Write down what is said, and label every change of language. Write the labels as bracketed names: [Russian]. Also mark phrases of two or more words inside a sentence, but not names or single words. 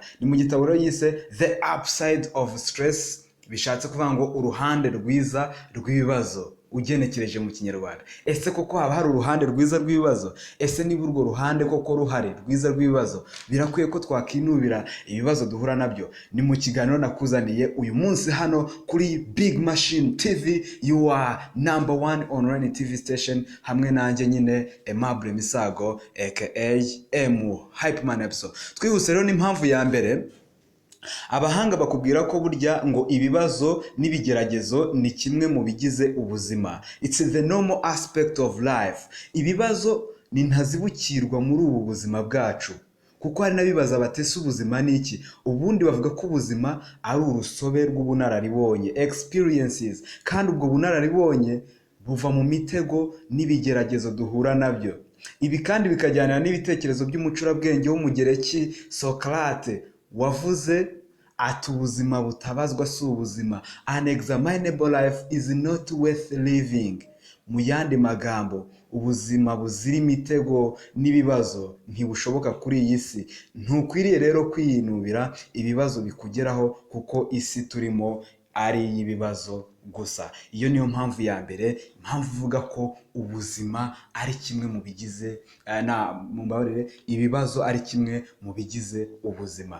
[Kinyarwanda] Ni mu gitabo rero yise The Upside of Stress, bishatse kuvuga ngo uruhande rwiza rw'ibibazo ugenekereje mu Kinyarwanda. Ese koko haba hari uruhande rwiza rw'ibibazo? Ese niba urwo ruhande koko ruhari rwiza rw'ibibazo, birakwiye ko twakinubira ibibazo duhura nabyo? Ni mu kiganiro nakuzaniye uyu munsi hano kuri Big Machine TV, [English] you are number one online TV station, [Kinyarwanda] hamwe nanjye nyine AIMABLE MISAGO aka Hyperman episode. Twihuse rero n'impamvu ya mbere. Abahanga bakubwira ko burya ngo ibibazo n'ibigeragezo ni kimwe mu bigize ubuzima. [English] It's the normal aspect of life. [Kinyarwanda] Ibibazo ni ntazibukirwa muri ubu buzima bwacu, kuko hari n'abibaza batese ubuzima ni iki. Ubundi bavuga ko ubuzima ari urusobe rw'ubunararibonye, experiences, kandi ubwo bunararibonye buva mu mitego n'ibigeragezo duhura nabyo. Ibi kandi bikajyana n'ibitekerezo by'umucurabwenge w'umugereki Socrate wavuze ati ubuzima butabazwa si ubuzima. [English] Unexaminable life is not worth living. [Kinyarwanda] Mu yandi magambo, ubuzima buzira imitego n'ibibazo ntibushoboka kuri iyi si. Ntukwiriye rero kwinubira ibibazo bikugeraho, kuko isi turimo ari iy'ibibazo gusa. Iyo niyo mpamvu ya mbere, impamvu ivuga ko ubuzima ari kimwe mu bigize ibibazo ari kimwe mu bigize ubuzima.